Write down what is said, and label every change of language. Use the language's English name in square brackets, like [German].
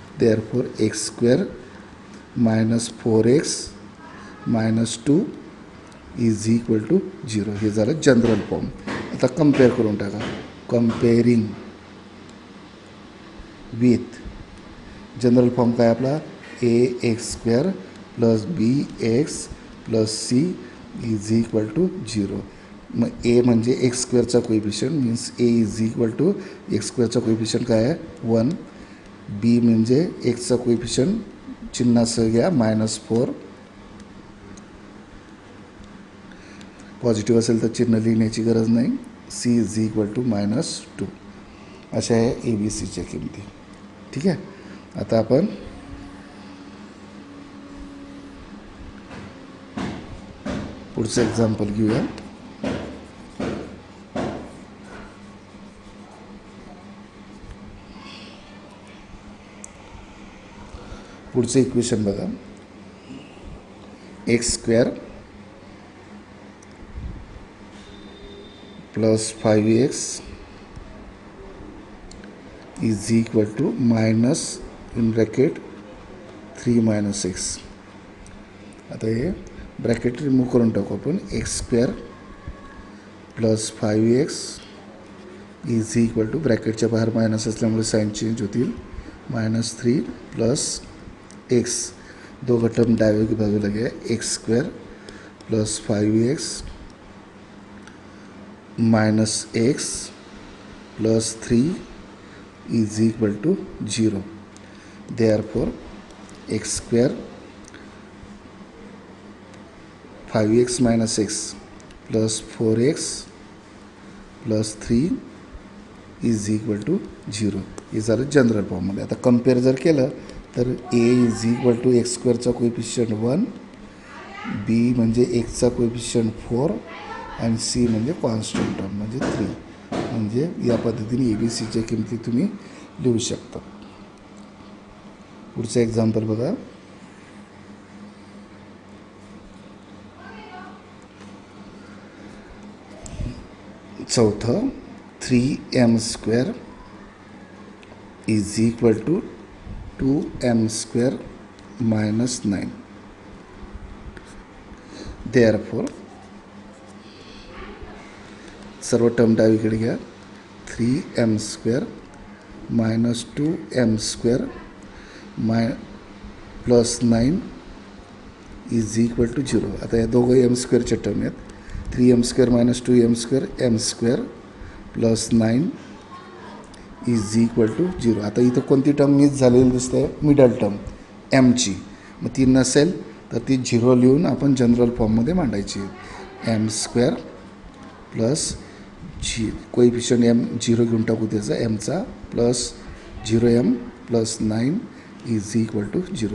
[English] Therefore x square minus 4x minus 2 is equal to 0. [Marathi] हे झालं general form. आता compare करून टाका. [English] comparing with general form [Marathi] काय आपला, [English] A x square plus b x plus c is equal to 0. [Marathi] मग ए म्हणजे x स्क्वेअरचा coefficient means A is equal to x स्क्वेअरचा coefficient काय आहे 1. बी म्हणजे एक्सचा कोएफिशियंट चिन्हासह घ्या मायनस 4. पॉझिटिव्ह असेल तर चिन्ह लिहिण्याची गरज नाही. C is equal to minus 2. अशा आहे ए बी सीच्या किमती. ठीक आहे. आता आपण पुढचं एक्झाम्पल घेऊया. पुढचं इक्वेशन बघा. X square [English] plus 5x is equal to minus in bracket 3 minus x. [Marathi] आता हे ब्रॅकेट रिमूव्ह करून टाकू आपण. X square plus 5x is equal to ब्रॅकेटच्या बाहेर मायनस असल्यामुळे साईन चेंज होतील. -3 प्लस एक्स, दोघं टर्म डाव्या बाजूला घ्या. [English] X square plus 5x minus x plus 3 is equal to 0. Therefore x square 5x minus x plus 4x plus 3 is equal to 0. [Marathi] हे झालं general फॉर्ममध्ये. आता कम्पेअर जर केलं तर ए is equal to x स्क्वेअरचा coefficient 1, बी म्हणजे एक्सचा कोएफिशियंट 4 आणि सी म्हणजे कॉन्स्टंट टर्म म्हणजे 3. म्हणजे या पद्धतीने ABCच्या किमती तुम्ही लिहू शकता. पुढचं एक्झाम्पल बघा. [English] चौथं 3m square is equal to 2m square minus 9. [Marathi] Therefore सर्व टर्म डावीकडे घ्या. [English] 3m square minus 2m square plus 9 is equal to 0. [Marathi] आता या दोघं एम स्क्वेअरच्या टर्म आहेत. [English] 3m square minus 2m square m square plus 9 is equal to 0. [Marathi] आता इथं कोणती टर्म मिस झालेली दिसते? Middle term एमची. मग ती नसेल तर ती 0 लिहून आपण जनरल फॉर्ममध्ये मांडायची. [English] m square plus coefficient m 0 [Marathi] घेऊन टाकू त्याचा एमचा [English] Plus 0m plus 9 is equal to 0.